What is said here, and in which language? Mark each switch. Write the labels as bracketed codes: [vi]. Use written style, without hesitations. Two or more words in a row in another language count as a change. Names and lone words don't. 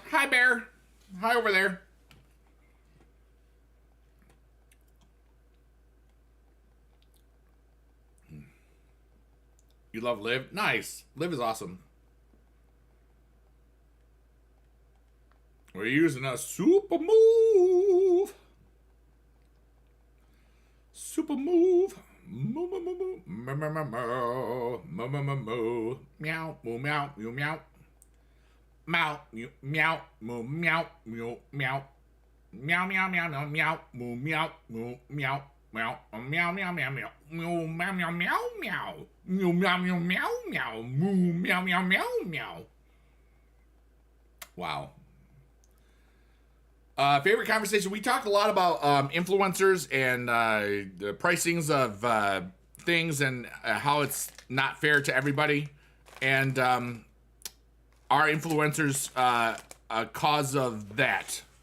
[en] Hi bear. Hi over there. You love Liv? Nice. Liv is awesome. We're using a super move. Super move. Moo moo moo moo moo moo moo moo moo moo moo meow moo meow meow meow meow meow moo meow meow meow meow meow meow meow meow moo meow moo meow meow meow meow meow meow moo meow meow meow meow moo meow meow meow meow moo meow meow meow meow. Wow. Favorite conversation. We talked a lot about influencers and the pricings of things and how it's not fair to everybody. And our influencers a cause of that.